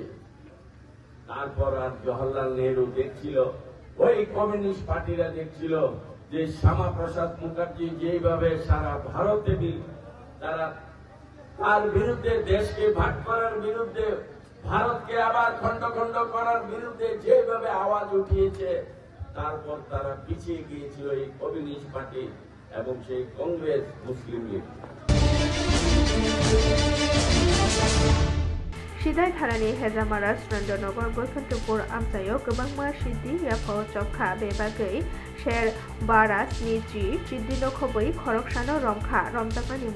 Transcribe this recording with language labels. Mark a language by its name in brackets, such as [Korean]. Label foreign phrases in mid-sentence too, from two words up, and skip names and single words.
[Bangla] তারপর আর জওহরলাল নেহরু দেখছিল, ওই কমিউনিস্ট পার্টিরা দেখছিল যে শ্যামাপ্রসাদ মুখার্জি যেভাবে সারা ভারতে তারা তার বিরুদ্ধে, দেশকে ভাগ করার বিরুদ্ধে, ভারতকে আবার খণ্ড খণ্ড করার বিরুদ্ধে যেভাবে আওয়াজ উঠিয়েছে, তারপর তারা পিছিয়ে গিয়েছিল এই কমিউনিস্ট পার্টি এবং সেই কংগ্রেস মুসলিম লীগ। [Kok Borok] Sidai Tharani Hezamara Surendranagor Bosantopur Amsayo Gobangma Siddi Yapao Chokha Bebagai Sher Baras Niji Chidino Khoboi Khoroksano Romkha Romjakmani